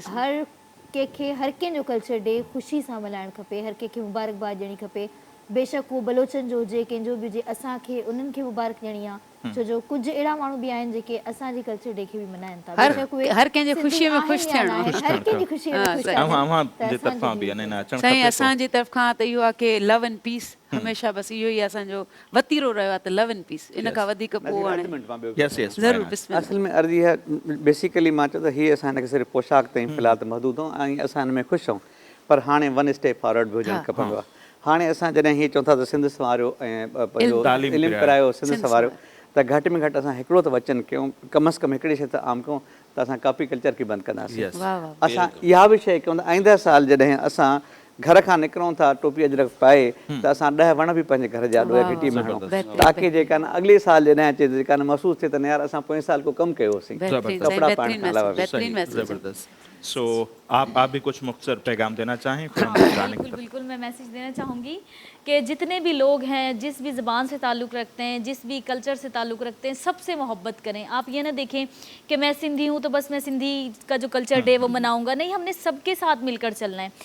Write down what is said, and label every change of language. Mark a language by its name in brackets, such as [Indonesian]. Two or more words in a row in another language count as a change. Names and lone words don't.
[Sindhi] हर कंहिंखे हर कंहिंजो [English] culture day [Sindhi] ख़ुशी सां मल्हाइणु खपे, हर कंहिंखे मुबारकबाद ॾियणी खपे, बेशक उहो बलोचनि जो हुजे, कंहिंजो बि हुजे, असांखे उन्हनि खे मुबारक ॾियणी आहे। छो जो कुझु अहिड़ा माण्हू बि आहिनि जेके असांजे [English] culture day [Sindhi] खे बि मल्हाइनि था। बेशक उहे हर कंहिंजे ख़ुशीअ में सिंधी ख़ुशि आहिनि या थियणो। न आहिनि, हर कंहिंजी ख़ुशीअ में ख़ुशि आहिनि। अव्हां त जे असांजी तरफ़ां बि बि। अने अचणु साईं खपे असांजी तरफ़ खां त इहो आहे की [English] love and peace [Sindhi] हमेशह बसि इहो ई असांजो वतीरो रहियो आहे, त [English] love and peace [Sindhi] इन खां वधीक पोइ हाणे [English] yes yes [Sindhi] ज़रूरु बिस्मिल्लाह। असल में अर्ज़ी है बेसिकली मां चयो त हीअ असां हिनखे सिर्फ़ु पोशाक ताईं फ़िलहाल त महदूद ऐं असां हिन में ख़ुशि आहियूं, पर हाणे [English] one step forward [Sindhi] बि हुजणु खपंदो आहे। हाणे असां जॾहिं हीअ चऊं था त सिंध संवारियो ऐं पंहिंजो तालीम इल्मु पिरायो। पिरायो, सिंध संवारियो, त घटि में घटि असां हिकिड़ो त वचन कयूं, कम अज़ कम हिकिड़ी शइ त आम कयूं त असां [English] copy culture [Sindhi] खे बंदि कंदासीं। [English] Yes. [Sindhi] वाह वाह। असां इहा बि शइ कयूं त आईंदा साल जॾहिं असां घर खां निकिरूं था टोपी अजरक पाए त असां 10 वण बि पंहिंजे घर जा ॾोया घिटी में हणूं, ताकी जेका न अॻिले साल जॾहिं अचे जेका न महसूसु थिए त न यार असां पोएं साल को कमु कयोसीं। बेहतरीन कपिड़ा साईं, पाइण बेहतरीन खां अलावा मैसेज, बेहतरीन सही, मैसेज। जबरदस्त। [Urdu] سو آپ بھی کچھ مختصر پیغام دینا چاہیں پھر ہم جانے کی بالکل بالکل، میں میسج دینا چاہوں گی کہ جتنے بھی لوگ ہیں، جس بھی زبان سے تعلق رکھتے ہیں، جس بھی کلچر سے تعلق رکھتے ہیں، سب سے محبت کریں. آپ یہ نہ دیکھیں کہ میں سندھی ہوں تو بس میں سندھی کا جو [English] culture day [Urdu] وہ مناؤں گا، نہیں، ہم نے سب کے ساتھ مل کر چلنا ہے.